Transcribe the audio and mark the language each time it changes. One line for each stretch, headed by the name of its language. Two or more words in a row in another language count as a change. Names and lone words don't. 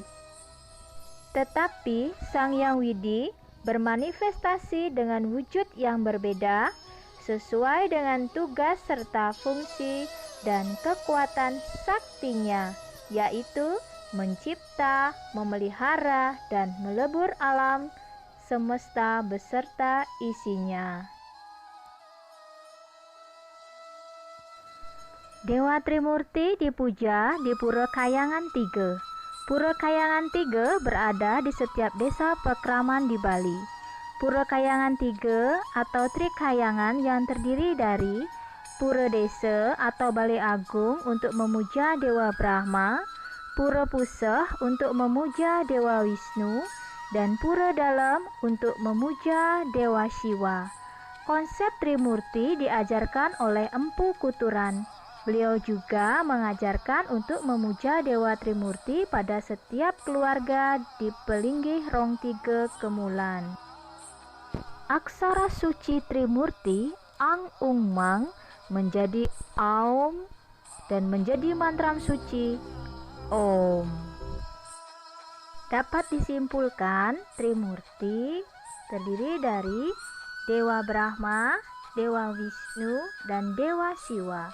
Indonesian: Tetapi Sang Hyang Widi bermanifestasi dengan wujud yang berbeda sesuai dengan tugas serta fungsi dan kekuatan saktinya, yaitu mencipta, memelihara, dan melebur alam semesta beserta isinya. Dewa Trimurti dipuja di Pura Kayangan Tiga. Pura Kayangan Tiga berada di setiap desa pekraman di Bali. Pura Kayangan Tiga atau Trikayangan yang terdiri dari Pura Desa atau Balai Agung untuk memuja Dewa Brahma, Pura Puseh untuk memuja Dewa Wisnu, dan Pura Dalam untuk memuja Dewa Siwa. Konsep Trimurti diajarkan oleh Empu Kuturan. Beliau juga mengajarkan untuk memuja Dewa Trimurti pada setiap keluarga di Pelinggih Rong Tiga Kemulan. Aksara suci Trimurti, Ang Ung Mang, menjadi Aum dan menjadi mantram suci Om. Dapat disimpulkan, Trimurti terdiri dari Dewa Brahma, Dewa Wisnu, dan Dewa Siwa.